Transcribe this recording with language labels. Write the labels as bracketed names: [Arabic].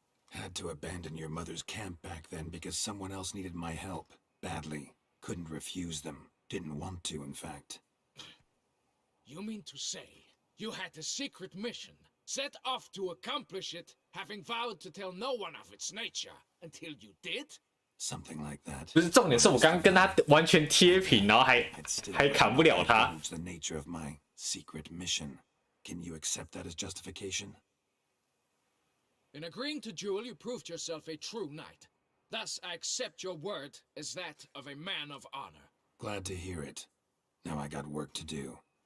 [English] Had to abandon your mother's camp back then because someone else needed my help. Badly. Couldn't refuse them. Didn't want to, in fact. You mean to say you had a secret mission, set off to accomplish it, having vowed to tell no one of its nature, until you did? Something like that. [Chinese] 不是重点是我刚刚跟他完全贴平，然后还砍不了他。 [English] The nature of my secret mission. Can you accept that as justification? In agreeing to duel, you proved yourself a true knight. Thus, I accept your word as that of a man of honor. Glad to hear it. Now I got work to do.